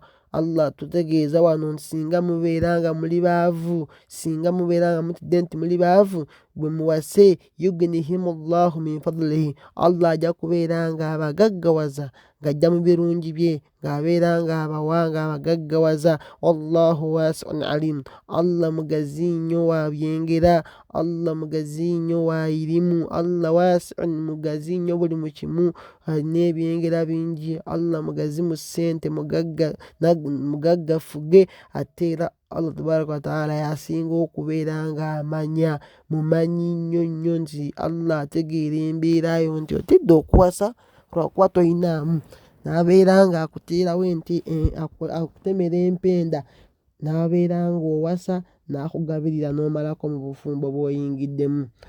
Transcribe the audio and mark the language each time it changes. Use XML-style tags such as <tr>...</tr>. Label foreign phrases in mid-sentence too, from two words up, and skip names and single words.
<lg>Allah tutegeeza wano nti singa mubeera nga muli baavu, singa mubeera nga mutidde nti muli baavu, bwe muwase</lg> <ar>يغنهم الله من فضله,</ar> <lg>Allah ajja kubeera nga abagaggawaza, ng'ajja mu birungi bye, ng'abeera nga abawanga abagaggawaza.</lg> <ar>والله واسع عليم,</ar> <lg>Allah mugazi nnyo wa byengera, Allah mugazi nnyo wa irimu,</lg> <ar>الله واسع</ar> <lg>mugazi nnyo buli mu kimu, alina ebyengera bingi, Allah mugazi mu ssente, mugaggafuge, ate era</lg> <ar>الله تبارك وتعالى</ar> <lg>yasinga okubeera nga amanya, mumanyi nnyo nnyo nti Allah ategeera embeera yo nti otidde okuwasa lwakuba toyinaamu, n'abeera nga akuteerawo ente, akutemera empenda, n'abeera nga owasa n'akugabirira n'omalako mu bufumbo bw'oyingiddemu.</lg>